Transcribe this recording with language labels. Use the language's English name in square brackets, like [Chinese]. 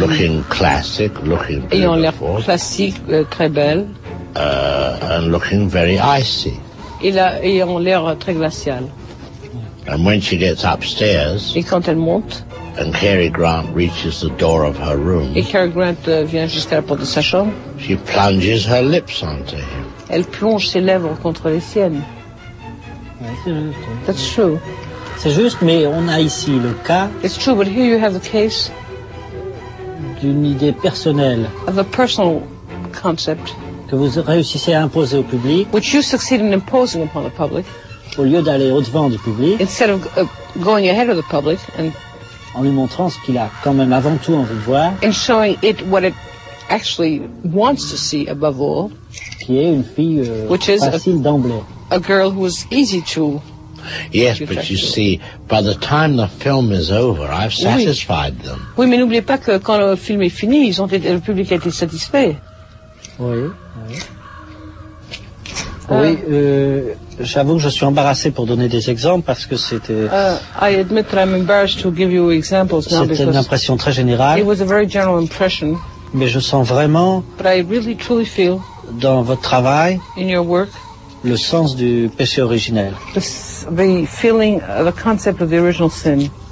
[English] Looking classic, looking beautiful. [French] Ayant l'air classique, très belle. [English] And looking very icy. [French] Ayant l'air très glacial. [English] And when she gets upstairs. [French] Et quand elle monte. [English] And Cary Grant reaches the door of her room. [French] Et Cary Grant vient jusqu'à la porte de sa chambre. [English] She plunges her lips onto him. [French] Elle plonge ses lèvres contre les siennes. [English] That's true. [French] C'est juste, mais on a ici le cas. [English] It's true, but here you have the case. [French] D'une idée personnelle. [English] Of a personal concept. [French] Que vous réussissez à imposer au public. [English] Which you succeed in imposing upon the public. [French] Au lieu d'aller au-devant du public. [English] Instead of going ahead of the public and. [French] En lui montrant ce qu'il a quand même avant tout envie de voir. [English] And showing it what it actually wants to see above all. [French] Qui est une fille [English] which is [French] facile d'emblée. [English] A girl who is easy to. Yes, but you see, by the time the film is over, I've satisfied them. [French] Oui, mais n'oubliez pas que quand le film est fini, le public a été satisfait. Oui. Oui, j'avoue que je suis embarrassé pour donner des exemples parce que c'était. [English] I admit that I'm embarrassed to give you examples now. [French] C'était une impression très générale. [English] It was a very general impression. [French] Mais je sens vraiment. [English] But I really truly feel. [French] Dans votre travail. [English] In your work. [French] Le sens du péché originel. [English] The feeling, the concept of the original sin.